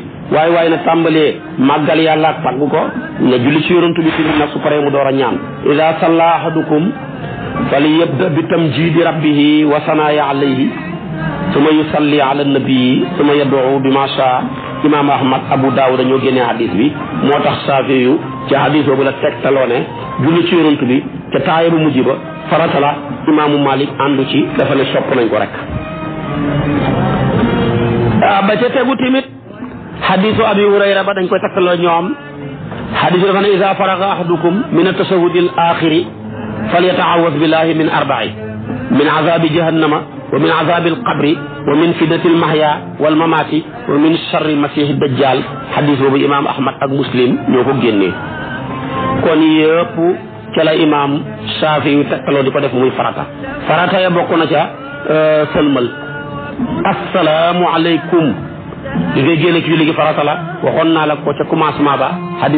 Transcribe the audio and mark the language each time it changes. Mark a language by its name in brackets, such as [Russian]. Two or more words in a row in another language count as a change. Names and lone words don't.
[Wolof] waaye na tàmbalee màggal yàlla ak tagg ko na julli ci yonent bi fi nag su paree mu door a ñaan [Arabic] إذا صلى أحدكم فليبدأ بتمجيد ربه والثناء عليه ثم يصلي على النبي ثم يدعو بما شاء [Wolof] imam Ahmad Abu Daawud ñoo génnee hadis bi moo tax Saafi yu ci hadis boobu la tegtaloo ne julli ci yonent bi ca taaya bu mujj ba farata la imaamu Malik àndu ci dafa ne sopp nañ ko rek. ba ca tegu tamit hadisu Abi Hurayra ba dañ koy takkaloo ñoom hadisu dafa ne [Arabic] إذا فرغ أحدكم من التشهد الآخر فليتعوذ بالله من أربع من عذاب جهنم ومن عذاب القبر ومن فتنة المحيا والممات ومن شر المسيح الدجال [Wolof] hadis boobu imam Ahmad ak Muslim ñoo ko génnee. kon yëpp ca la imam Saafi yu tegtaloo di ko def muy farata ya bokk na ca sëlmal [Arabic] السلام عليكم [Wolof] di ngay génne ci julli gi farata la waxoon naa la ko ca commencement ba hadis